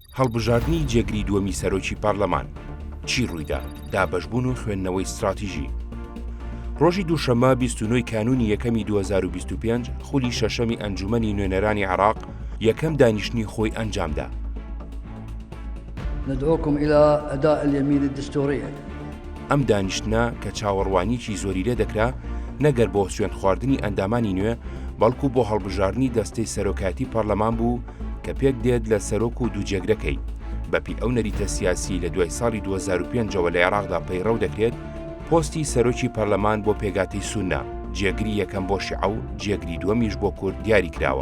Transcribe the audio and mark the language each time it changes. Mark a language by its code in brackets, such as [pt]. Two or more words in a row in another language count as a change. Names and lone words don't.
[ckb] هەڵبژاردننی جێگری دووەمی سەرۆکی پارلەمان چی ڕوویدا؟ دابەشبوون و خوێندنەوەی استراتیژی. ڕۆژی دووشەممە 29 کانونی یەکەمی 2025 خولی شەشەمی ئەنجومەنی نوێنەرانی عێراق یەکەم دانیشتنی خۆی ئەنجامدا. [ar] ندعوكم إلى أداء اليمين الدستورية. [ckb] ئەم دانیشتنە کە چاوەڕوانیکی زۆری لێ دەکرا نەگەر بۆ سوێن خواردنی ئەندامانی نوێ بەڵکو بۆ هەڵبژاردننی دەستەی سەرۆکاتی پەرلەمان بوو کە پێک دێت لە سەرۆک و دووجێگرەکەی بەپی ئەو نەریتە سیاسی لە دوای ساڵی 2005ەوە لە عێراقدا پەیڕەو دەکرێت پۆستی سەرۆکی پەرلەمان بۆ پێگاتەی سوننا جێگری یەکەم بۆ شیعە و جێگری دووەمیش بۆ کورد دیاری کراوە.